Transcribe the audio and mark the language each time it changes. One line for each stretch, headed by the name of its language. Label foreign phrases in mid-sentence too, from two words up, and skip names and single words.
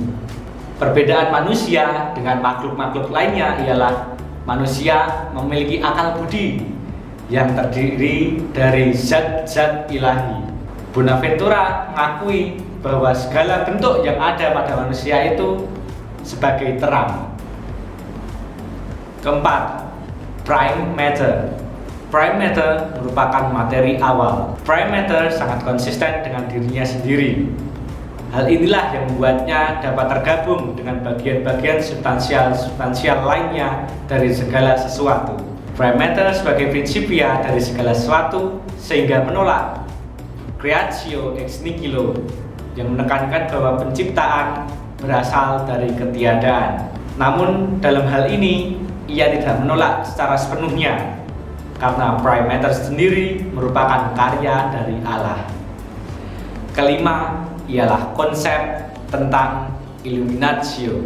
Indonesian: Perbedaan manusia dengan makhluk-makhluk lainnya ialah manusia memiliki akal budi yang terdiri dari zat-zat ilahi. Bonaventura mengakui bahwa segala bentuk yang ada pada manusia itu sebagai terang. Keempat,
English: prime matter. Prime matter
Indonesian: merupakan materi awal.
English: Prime matter
Indonesian: sangat konsisten dengan dirinya sendiri. Hal inilah yang membuatnya dapat tergabung dengan bagian-bagian substansial lainnya dari segala sesuatu.
English: Prime matter
Indonesian: sebagai prinsipia dari segala sesuatu sehingga menolak
Latin: creatio ex nihilo
Indonesian: yang menekankan bahwa penciptaan berasal dari ketiadaan. Namun dalam hal ini ia tidak menolak secara sepenuhnya karena
English: prime matter
Indonesian: sendiri merupakan karya dari Allah. Kelima ialah konsep tentang illuminatio.